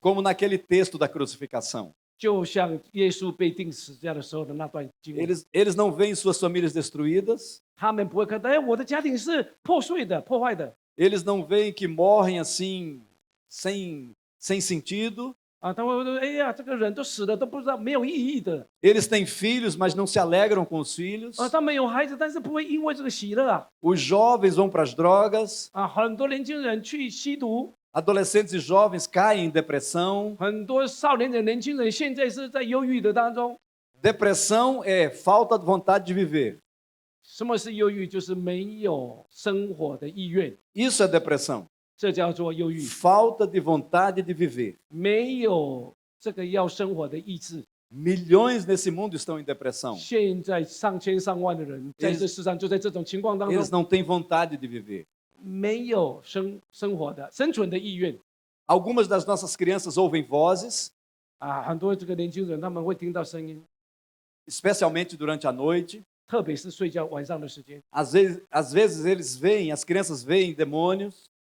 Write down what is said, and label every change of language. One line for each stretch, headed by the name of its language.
Portuguese: como naquele texto da crucificação.
Chinese: 就像耶稣被钉死架的时候的那段经文，
Portuguese: Eles não veem suas famílias destruídas,
Chinese: 他们不会看到，哎，我的家庭是破碎的、破坏的
Portuguese: eles não veem que morrem assim, sem sentido.
Chinese: 啊，他会说，哎呀，这个人都死了，都不知道没有意义的
Portuguese: Eles têm filhos, mas não se alegram com os filhos.
Chinese: 啊，他们有孩子，但是不会因为这个喜乐啊
Portuguese: Os jovens vão para as drogas,
Chinese: 啊，很多年轻人去吸毒，
Portuguese: adolescentes e jovens caem em depressão.
Chinese: 很多少年的年轻人现在是在忧郁的当中。
Portuguese: Depressão é falta de vontade de viver.
Chinese: 什么是忧郁？就是没有生活的意愿，
Portuguese: Isso é depressão.
Chinese: 这叫做忧郁。
Portuguese: Falta de vontade de viver.
Chinese: 没有这个要生活的意志。
Portuguese: Milhões nesse mundo estão em depressão.
Chinese: 现在上千上万的人在这世上就在这种情况当
Portuguese: Eles
Chinese: 中，
Portuguese: não têm vontade de viver.
Chinese: 没有生活的生存的意愿
Portuguese: Algumas das nossas crianças ouvem vozes,
Chinese: 啊。很多这个年轻人他们会听到声音，
Portuguese: especialmente durante a noite.
Chinese: 特别是睡觉晚上的时间，
Portuguese: Às vezes eles veem, as crianças veem demônios,